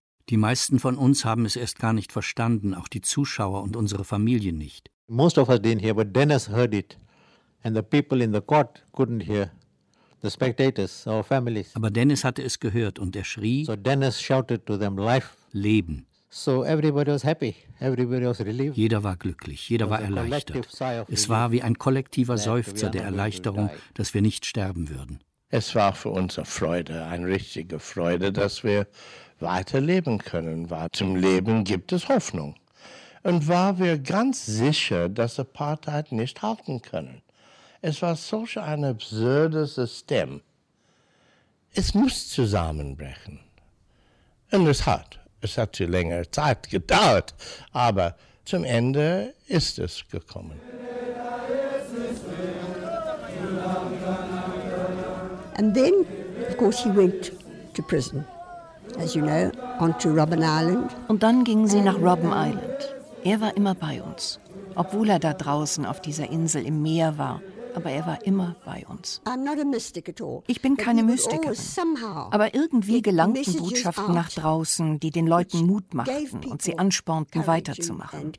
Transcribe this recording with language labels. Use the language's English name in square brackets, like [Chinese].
[German] Die meisten von uns haben es erst gar nicht verstanden, auch die Zuschauer und unsere Familien nicht. [English] Most of us didn't hear, but Dennis heard it. And the people in the court couldn't hear. The spectators, our families. [German] Aber Dennis hatte es gehört und er schrie. [English] So Dennis shouted to them, life. [German] Leben. [English] So everybody was happy. Everybody was relieved. [German] Jeder war glücklich, jeder war erleichtert. Es war wie ein kollektiver Seufzer der Erleichterung, dass wir nicht sterben würden. Es war für uns eine Freude, eine richtige Freude, dass wir weiterleben können. Weil zum Leben gibt es Hoffnung. Und war wir ganz sicher, dass Apartheid nicht halten können. Es war solch ein absurdes System. Es muss zusammenbrechen. Und es hat. Es hat zu länger Zeit gedauert, aber zum Ende ist es gekommen. [English] And then, of course, he went to prison, as you know, onto Robben Island. [German] Und dann gingen sie nach Robben Island. Er war immer bei uns, obwohl er da draußen auf dieser Insel im Meer war. Aber er war immer bei uns. Ich bin keine Mystikerin. Aber irgendwie gelangten Botschaften nach draußen, die den Leuten Mut machten und sie anspornten, weiterzumachen.